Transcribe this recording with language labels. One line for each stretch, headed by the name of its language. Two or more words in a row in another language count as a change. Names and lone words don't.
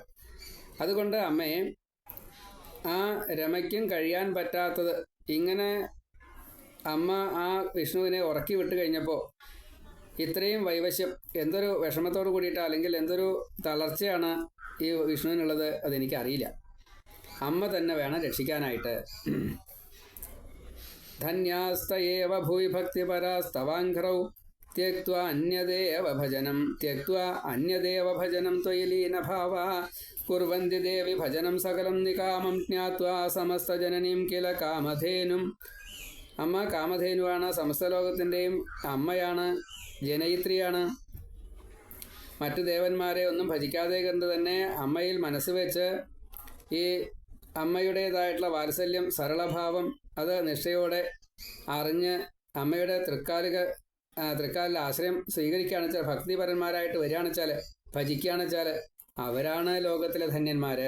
Malayalam: അതുകൊണ്ട് അമ്മയെ ആ രമയ്ക്കും കഴിയാൻ പറ്റാത്തത് ഇങ്ങനെ അമ്മ ആ വിഷ്ണുവിനെ ഉറക്കി വിട്ട് കഴിഞ്ഞപ്പോൾ ഇത്രയും വൈവശ്യം എന്തൊരു വിഷമത്തോട് കൂടിയിട്ടാണ്, അല്ലെങ്കിൽ എന്തൊരു തളർച്ചയാണ് ഈ വിഷ്ണുവിനുള്ളത് അതെനിക്കറിയില്ല. അമ്മ തന്നെ വേണം രക്ഷിക്കാനായിട്ട്.
Sanskrit: ധന്യാസ്തയേവ ഭൂയി ഭക്തിപരാസ്തവാഘ്രൗ त्यक्त्वा अन्यदेव भजनं त्वयि लीनभाव कुर्वन्ति देवि भजनं सकलं निकामं ज्ञात्वा സമസ്തജനനീം കില കാമധേനും.
Malayalam: അമ്മ കാമധേനുവാണ്, സമസ്ത ലോകത്തിൻ്റെയും അമ്മയാണ്, ജനയിത്രിയാണ്. മറ്റു ദേവന്മാരെ ഒന്നും ഭജിക്കാതെ കണ്ട് തന്നെ അമ്മയിൽ മനസ്സ് വെച്ച് ഈ അമ്മയുടേതായിട്ടുള്ള വാത്സല്യം, സരളഭാവം അത് നിഷ്ഠയോടെ അറിഞ്ഞ് അമ്മയുടെ തൃക്കാലിൽ ആശ്രയം സ്വീകരിക്കുകയാണെന്ന് വെച്ചാൽ, ഭക്തിപരന്മാരായിട്ട് വരികയാണെന്ന് വെച്ചാൽ, ഭജിക്കുകയാണെന്ന് വെച്ചാൽ അവരാണ് ലോകത്തിലെ ധന്യന്മാര്.